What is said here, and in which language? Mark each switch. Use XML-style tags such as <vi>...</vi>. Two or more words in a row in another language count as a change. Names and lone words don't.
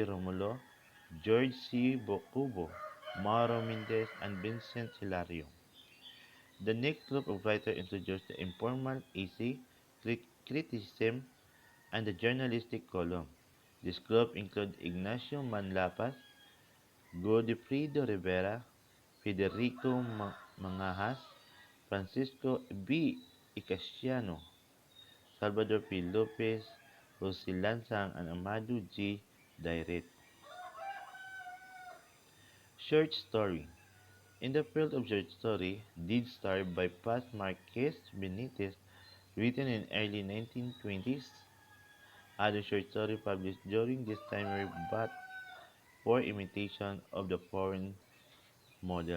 <en>Romulo, George C. Bocubo, Mauro Mendez, and Vincent Hilario. The next group of writers introduced the informal essay, criticism, and the journalistic column. This group included Ignacio Manlapas, Godifredo Rivera, Federico Mangajas, Francisco B. Icasiano, Salvador P. Lopez, Jose Lansang, and Amado G. Dairet. Short story. In the field of short story, Dead Star by Paz Marquez Benitez, written in early 1920s, other short stories published during this time were but for imitation of the foreign model.</en>